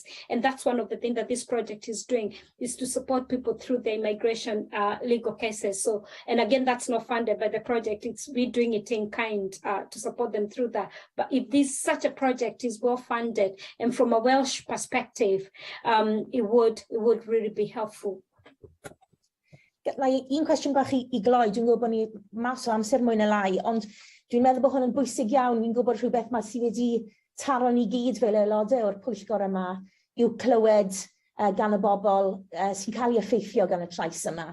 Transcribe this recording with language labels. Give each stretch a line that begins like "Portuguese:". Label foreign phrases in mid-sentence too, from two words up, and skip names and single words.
English: And that's one of the things that this project is doing, is to support people through the immigration legal cases. So, and again, that's not funded by the project. It's we doing it in kind to support them through that. But if such a project is well funded and from a Welsh perspective, it would really be helpful.
Welsh: Un cwestiwn bach I gloi, dwi'n gwybod bod ni mas o amser mwy na lai, ond dwi'n meddwl bod hwn yn bwysig iawn. Ni'n gwybod rhywbeth sydd wedi taro ni gyd fel aelodau o'r pwyllgor yma yw clywed gan y bobl sy'n cael ei effeithio gan y trais yma.